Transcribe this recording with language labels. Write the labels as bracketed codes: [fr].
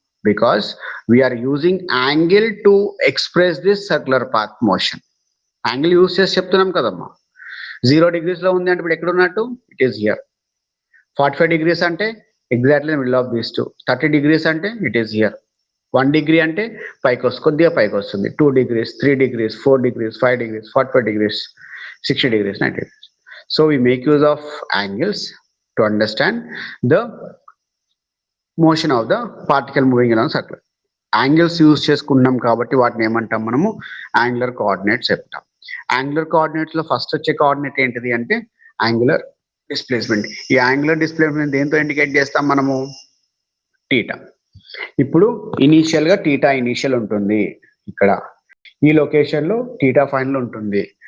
[en] Because we are using angle to express this circular path motion. [te] Angle use చేసి చెప్తున్నాం కదమ్మా. 0 degrees లో ఉంది అంటే ఇప్పుడు ఎక్కడ ఉన్నట్టు? It is here. [en] 45 degrees అంటే exactly middle of these 2. 30 degrees అంటే it is here. [te] 1 degree అంటే కొద్దిగా పైకి వస్తుంది. 2 degrees, 3 degrees, 4 degrees, 5 degrees, 45 degrees, 60 degrees, 90 degrees. [en] So we make use of angles to understand the motion of the particle moving along circle. [te] Angles use చేసుకున్నాం కాబట్టి వాటిని ఏమంటాం మనము యాంగులర్ కోఆర్డినేట్స్ చెప్తాం. యాంగులర్ కోఆర్డినేట్స్ లో ఫస్ట్ వచ్చే కోఆర్డినేట్ ఏంటిది అంటే యాంగులర్ డిస్ప్లేస్మెంట్. ఈ యాంగులర్ డిస్ప్లేస్మెంట్ దేంతో ఇండికేట్ చేస్తాం మనము టీటా. ఇప్పుడు ఇనీషియల్ గా టీటా ఇనీషియల్ ఉంటుంది, ఇక్కడ ఈ లొకేషన్ లో టీటా ఫైనల్ ఉంటుంది.